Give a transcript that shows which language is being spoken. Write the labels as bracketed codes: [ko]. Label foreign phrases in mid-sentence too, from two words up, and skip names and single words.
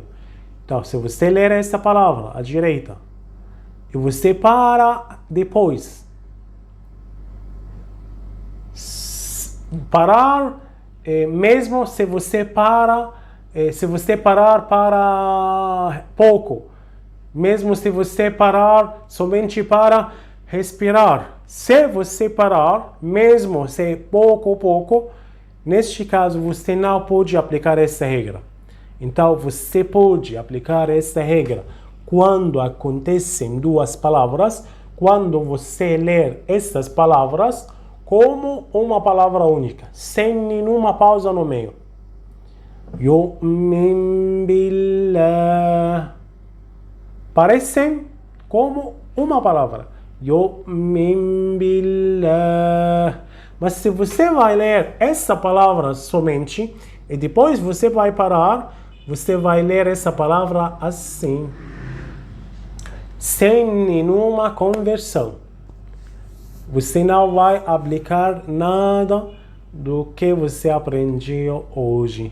[pt] Então, se você ler essa palavra à direita e você para depois, parar, mesmo se você parar para pouco, mesmo se você parar somente para respirar, se você parar, mesmo se pouco, neste caso você não pode aplicar essa regra. Então você pode aplicar essa regra quando acontecem duas palavras, quando você ler essas palavras como uma palavra única, sem nenhuma pausa no meio. [ar] يؤمن بالله. [pt] Parecem como uma palavra. [ar] يؤمن بالله. [pt] Mas se você vai ler essa palavra somente e depois você vai parar, você vai ler essa palavra assim, sem nenhuma conversão. Você não vai aplicar nada do que você aprendeu hoje.